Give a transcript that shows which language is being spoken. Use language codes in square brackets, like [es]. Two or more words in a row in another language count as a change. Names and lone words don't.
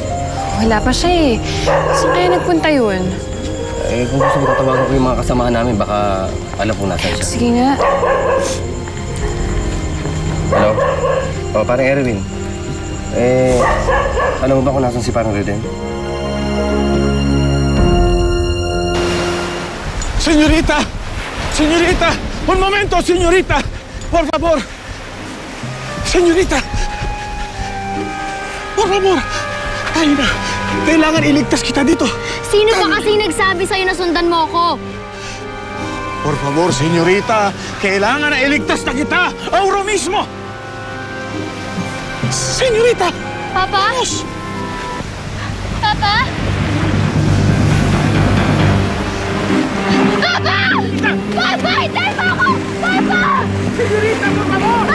[tl] Wala pa siya eh. Saan kaya nagpunta yun? Eh, kung gusto mo tatawagan ko yung mga kasamahan namin, baka alam kung nasan siya. Sige nga. Hello? Oh, parang Erwin. Alam mo ba kung nasan si parang Reden? Señorita! [es] Señorita! Un momento, señorita! Por favor! Señorita! Por favor! [tl] Ay na! Kailangan iligtas kita dito! Sino ba kasi nagsabi sa'yo na sundan mo ako? [es] Por favor, señorita! [tl] Kailangan na iligtas na kita! [es] Ahora mismo! Señorita! [tl] Papa? Papa? Papa! Papa! Hintay mo ako! Papa! [es] Señorita, por favor!